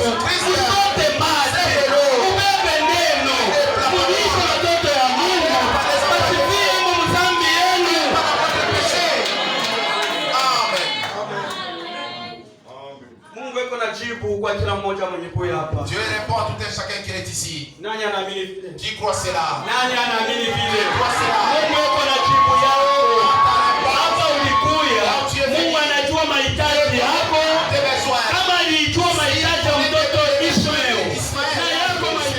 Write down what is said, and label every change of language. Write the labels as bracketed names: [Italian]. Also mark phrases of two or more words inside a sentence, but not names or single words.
[Swahili] Usote maji, ubebe neno, mudishe watoto ya Mungu, basifie mu mzambi yenu. Mungu iko na jibu kwa kila mmoja mwenye kuja hapa. [French] Dieu répond à tout un chacun qui est ici. [Swahili] Nani anaamini vile? [French] Qui croit cela? [Swahili] Nani anaamini vile? Mungu iko na jibu yako. Hapa ulikuya, Mungu anajua mahitaji yako. Kama alijua mahitaji ya mtoto Ismael, na yako